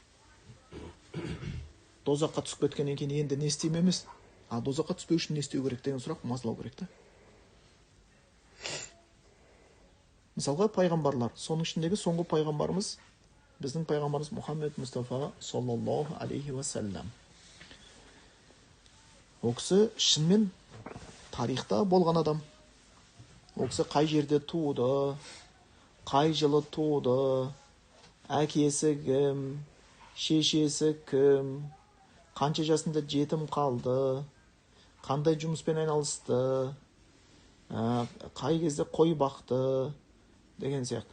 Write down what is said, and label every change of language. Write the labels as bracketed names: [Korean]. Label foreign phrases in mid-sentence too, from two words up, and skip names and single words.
[Kazakh] Тозаққа түсіп кеткеннен кейін енді не істеймін емес. Тозаққа түспеу үшін не істеу керек деген сұрақ мазалау керек та. Мысалға пайғамбарлар, соның ішіндегі соңғы пайғамбарымыз біздің пайғамбарымыз Мұхаммед Мұстафа [Arabic] صلى الله عليه وسلم. [Kazakh] Ол кісі шынымен тарихта болған адам. Ол кісі қай жерде туды, қай жылы туды, әкесі кім, шешесі кім, қанша жасында жетім қалды, қандай жұмыспен айналысты, қай кезде қой бақты деген сияқты.